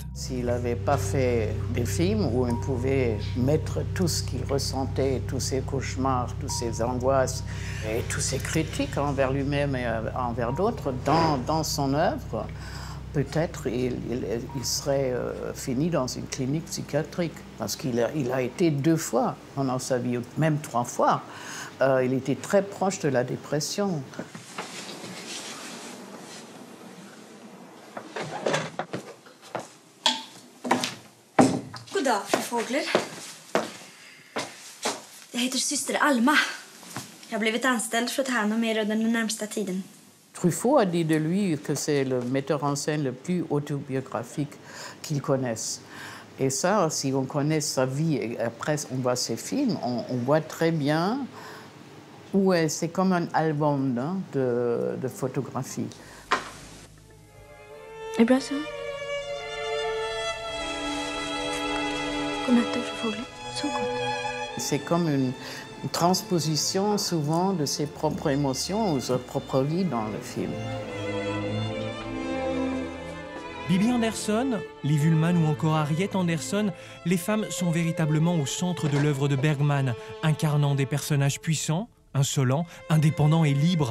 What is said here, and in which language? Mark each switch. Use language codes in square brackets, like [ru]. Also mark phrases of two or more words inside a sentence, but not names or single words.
[fr] S'il n'avait pas fait des films où il pouvait mettre tout ce qu'il ressentait, tous ses cauchemars, toutes ses angoisses et toutes ses critiques envers lui-même et envers d'autres dans son œuvre, peut-être il serait fini dans une clinique psychiatrique, parce qu'il a été 2 fois pendant sa vie, même 3 fois. Il était très proche de la dépression. [sv] God dag, fru Fågler. Jag heter syster Alma. Jag har blivit anställd för att ta hand om er under den närmsta tiden. [fr] Truffaut a dit de lui que c'est le metteur en scène le plus autobiographique qu'il connaisse. Et ça, si on connaît sa vie et après on voit ses films, on voit très bien où c'est comme un album de photographies. [sv] Är det bra så? Godnatt, fru Fågler. Så gott. [fr] C'est comme une transposition souvent de ses propres émotions ou sa propre vie dans le film. Bibi Andersson, Liv Ullmann ou encore Harriet Andersson, les femmes sont véritablement au centre de l'œuvre de Bergman, incarnant des personnages puissants, insolents, indépendants et libres.